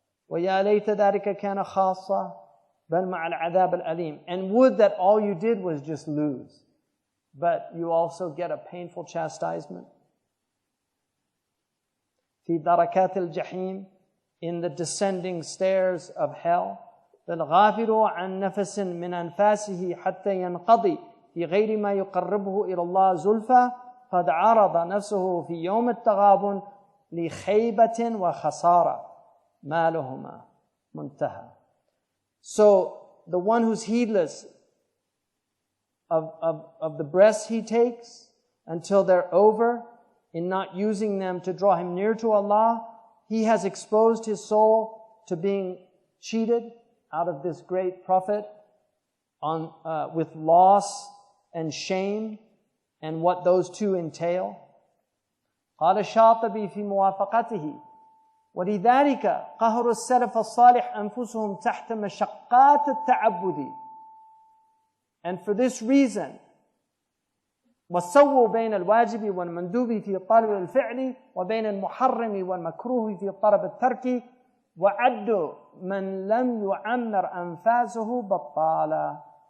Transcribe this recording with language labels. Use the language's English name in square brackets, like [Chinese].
[Arabic] ويا ليت ذلك كان خاصة بل مع العذاب الأليم, [English] and would that all you did was just lose, but you also get a painful chastisement. [Arabic] في دركات الجحيم, [English] in the descending stairs of hell. [Arabic] فالغافل عن نفس من أنفاسه حتى ينقضي في غير ما يقربه إلى الله زلفى قد عرض نفسه في يوم التغابن لخيبة وخسارة ما لهما منتهى. [English] So the one who's heedless of the breaths he takes until they're over, in not using them to draw him near to Allah, he has exposed his soul to being cheated out of this great profit with loss and shame and what those two entail. [Arabic] قال الشاطبي في موافقته ولذلك قهر السلف الصالح أنفسهم تحت مشقات التعبد. [English] And for this reason, [Arabic] وسووا بين الواجب والمندوب في طلب الفعل وبين المحرم والمكروه في طلب الترك وعدوا من لم يعمر أنفاسه بطالا.